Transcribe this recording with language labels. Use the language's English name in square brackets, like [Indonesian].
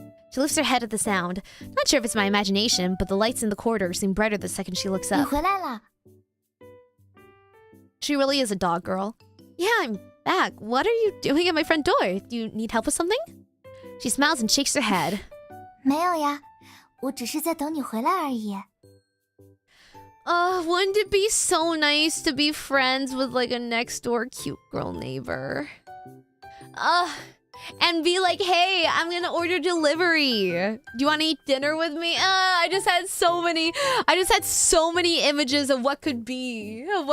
[English] She lifts her head at the sound. Not sure if it's my imagination, but the lights in the corridor seem brighter the second she looks [Chinese] 你 [English] up. [Chinese] 回来了。 [English] She really is a dog girl. Yeah, I'm back. What are you doing at my front door? Do you need help with something? She smiles and shakes her head. [Chinese] 没有呀，我只是在等你回来而已。 [English] Wouldn't it be so nice to be friends with like a next door cute girl neighbor? And be like, hey, I'm gonna order delivery. Do you want to eat dinner with me? I just had so many images of what could be.